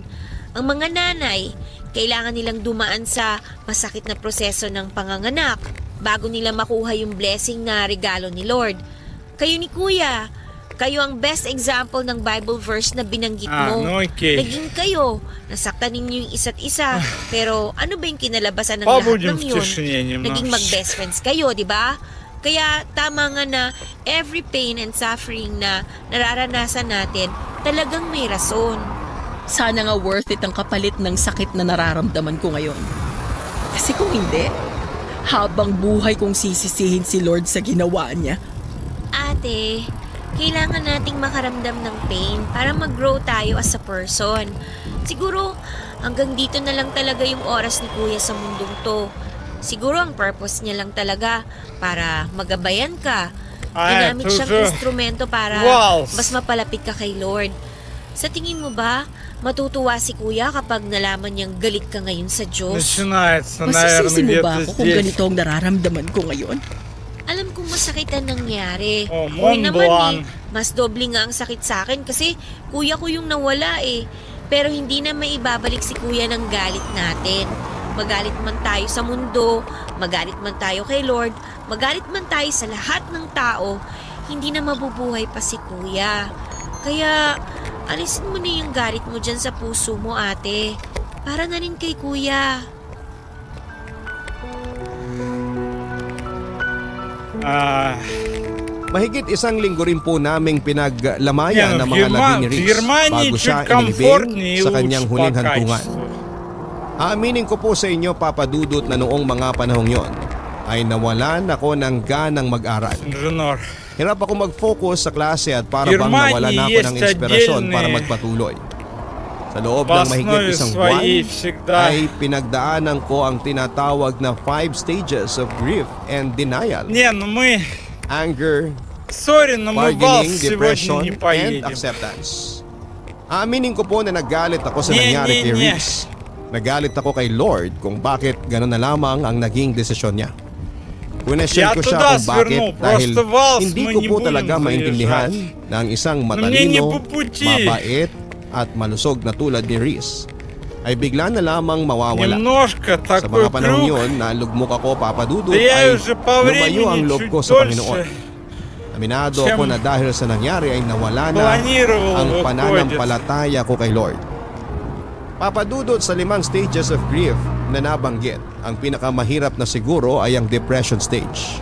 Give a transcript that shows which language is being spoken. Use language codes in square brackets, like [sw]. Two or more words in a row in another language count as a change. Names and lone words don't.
[tl] Ang mga nanay, kailangan nilang dumaan sa masakit na proseso ng panganganak bago nila makuha yung blessing na regalo ni Lord. Kayo ni Kuya, kayo ang [en] best example [tl] ng [en] Bible verse [tl] na binanggit mo. [en] no, okay. [tl] Naging kayo, nasaktan ninyo yung isa't isa. Pero ano ba yung kinalabasan ng lahat [ru] Побудем [tl] ng [ru] в [tl] yun? [ru] тишине [tl] Naging [ru] немножко. [tl] mag-best friends kayo, di ba? Kaya tama nga na [en] every pain and suffering [tl] na nararanasan natin, talagang may rason. Sana nga worth it ang kapalit ng sakit na nararamdaman ko ngayon. Kasi kung hindi, habang buhay kong sisisihin si Lord sa ginawa niya. Ate, kailangan nating makaramdam ng pain para mag-grow tayo [en] as a person. [tl] Siguro, hanggang dito na lang talaga yung oras ni Kuya sa mundong to. Siguro ang purpose niya lang talaga para magabayan ka. Ginamit siyang instrumento para mas mapalapit ka kay Lord. Sa tingin mo ba, matutuwa si Kuya kapag nalaman niyang galit ka ngayon sa Diyos? [ru] Начинается, [tl] Masisisi mo [ru] наверное, [tl] ba [ru] где-то [tl] ako kung [ru] здесь. [tl] ganito ang nararamdaman ko ngayon? Alam kong masakit ang nangyari. [ru] Oh, [tl] Uy [ru] Mont [tl] naman [ru] Blanc. [tl] mas doble nga ang sakit sa akin kasi kuya ko yung nawala Pero hindi na maibabalik si kuya ng galit natin. Magalit man tayo sa mundo, magalit man tayo kay Lord, magalit man tayo sa lahat ng tao, hindi na mabubuhay pa si kuya. Kaya alisin mo na yung galit mo dyan sa puso mo, ate. Para na rin kay kuya. Mahigit isang linggo rin po naming pinaglamayan [ru] Не, ну, [tl] ng mga labi ni [ru] в [tl] Riz [ru] Германии [tl] bago siya [ru] чуть [tl] inilibing [ru] комфортнее и [tl] sa kanyang [ru] лучше [tl] huling [ru] по [tl] hantungan. [ru] качеству. [tl] Aaminin ko po sa inyo, Papa Dudut, na noong mga panahong yon ay nawalan ako ng ganang mag-aral. [ru] Инженер. [tl] Hirap ako mag-focus sa klase at para bang [ru] Germany [tl] nawala na ako ng [ru] есть [tl] inspirasyon para [ru] отдельные- [tl] magpatuloy. Sa loob [ru] В [tl] ng mahigit [ru] основе [tl] isang buwan [ru] своей всегда [tl] ay pinagdaanan ko ang tinatawag na 5 [en] stages of grief and denial. [ru] Не, ну мы... [en] Anger, [ru] Sorry, но мы в Валс [en] bargaining, [ru] сегодня [en] depression, [ru] не [en] and [ru] поедем. [en] acceptance. [tl] Aaminin ko po na nagalit ako sa [ru] Nie, [tl] nangyari [ru] nie, [tl] kay [ru] nie. [tl] Riz. Nagalit ako kay Lord kung bakit gano'n na lamang ang naging desisyon niya. Kunasyon [ru] Я [tl] ko siya [ru] туда [tl] kung bakit [ru] свернул, [tl] dahil [ru] просто Валс [tl] hindi [ru] мы [tl] ko [ru] не [tl] po [ru] будем [tl] talaga maintindihan [ru] заезжать. [tl] na ang isang [ru] мне не [tl] matalino, [ru] по пути. [tl] mabait at malusog na tulad ni Riz ay bigla na lamang mawawala. [ru] Немножко [tl] Sa [ru] такой [tl] mga panahon [ru] круг. [tl] yun na lugmok ako, Papa Dudut, [ru] Да я [tl] ay [ru] уже по [tl] lumayo ang [ru] времени [tl] loob [ru] чуть [tl] ko sa Panginoon. [ru] дольше [tl] Aminado ako na dahil sa nangyari ay nawala na [ru] планировал [tl] ang [ru] выходит. [tl] pananampalataya ko kay Lord. Papa Dudut, sa 5 [en] stages of grief [tl] na nabanggit, ang pinakamahirap na siguro ay ang [en] depression stage.